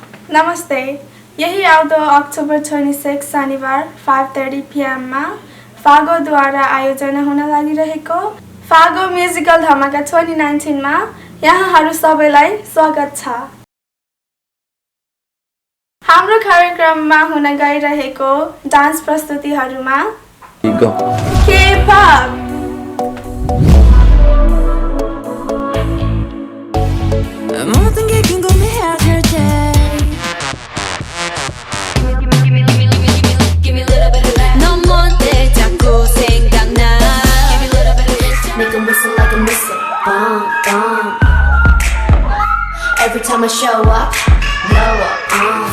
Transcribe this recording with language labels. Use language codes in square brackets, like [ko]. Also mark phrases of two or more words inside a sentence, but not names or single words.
[ne] नमस्ते यही आउँदो अक्टोबर 26 शनिबार 5:30 PM मा फागोद्वारा आयोजना हुन लागिरहेको फागो म्युजिकल धमाका 2019 मा यहाँहरू सबैलाई स्वागत छ। हाम्रो कार्यक्रममा हुन गइरहेको डान्स प्रस्तुतिहरूमा K-pop [ko] 모든 게 궁금해하실 때 넌 뭔데 자꾸 생각나 [en] Make 'em whistle like a missile, bomb, bomb. Every time I show up, blow up,